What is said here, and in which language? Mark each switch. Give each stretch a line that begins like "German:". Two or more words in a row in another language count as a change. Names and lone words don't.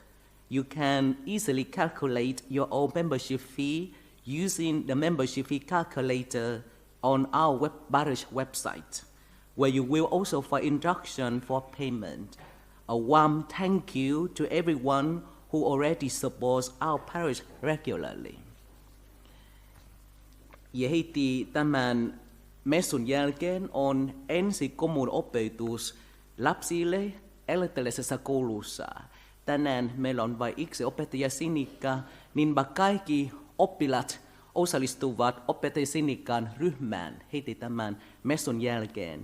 English: You can easily calculate your own membership fee using the membership fee calculator on our parish website, where you will also find instruction for payment. A warm thank you to everyone who already supports our parish regularly.
Finnish: Ja heti tämän messun jälkeen on ensikomun opetus lapsille elätellisessä koulussa. Tänään meillä on vain yksi opettaja Sinikka, niinpä kaikki oppilaat osallistuvat opettaja Sinikkaan ryhmään heti tämän messun jälkeen.